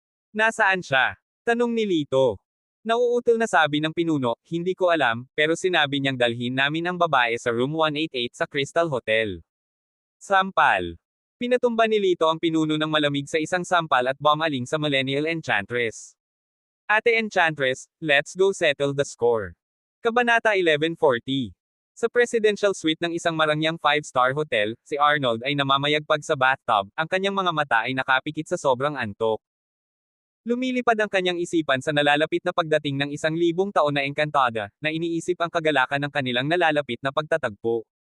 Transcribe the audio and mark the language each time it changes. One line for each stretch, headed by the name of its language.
Filipino: Nasaan siya? Tanong ni Lito. Nauutal na sabi ng pinuno, hindi ko alam, pero sinabi niyang dalhin namin ang babae sa room 188 sa Crystal Hotel. Sampal. Pinatumba ni Lito ang pinuno ng malamig sa isang sampal at bumaling sa Millennial Enchantress.
English: Ate Enchantress, let's go settle the score.
Filipino: Kabanata 1140. Sa presidential suite ng isang marangyang 5-star hotel, si Arnold ay namamayagpag sa bathtub, ang kanyang mga mata ay nakapikit sa sobrang antok. Lumilipad ang kanyang isipan sa nalalapit na pagdating ng 1,000 taon na engkantada, na iniisip ang kagalakan ng kanilang nalalapit na pagtatagpo.